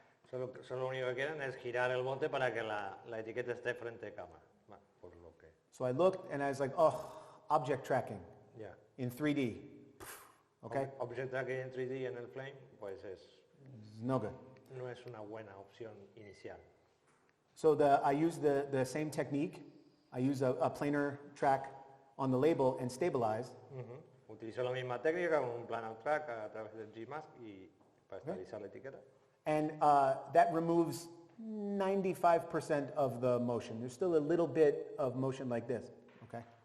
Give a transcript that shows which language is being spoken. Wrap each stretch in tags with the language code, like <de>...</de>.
<es>Solo lo único que quieren es girar el bote para que la etiqueta esté frente a cámara. Bueno, por lo que...</es> <en>So I looked and I was like, oh, object tracking</en> <es>Ya.</es> <en>in 3D. Okay,</en> <es>Object tracking en 3D en el Flame, pues</es> <en>no good.</en> <es>no es una buena opción inicial.</es> <en>So I use the same technique. I use a planar track on the label and stabilize.</en> <es>Utilizo la misma técnica con un planar track a través del Gmask y para estabilizar la etiqueta.</es> <en>And that removes 95% of the motion. There's still a little bit of motion like this, okay?</en>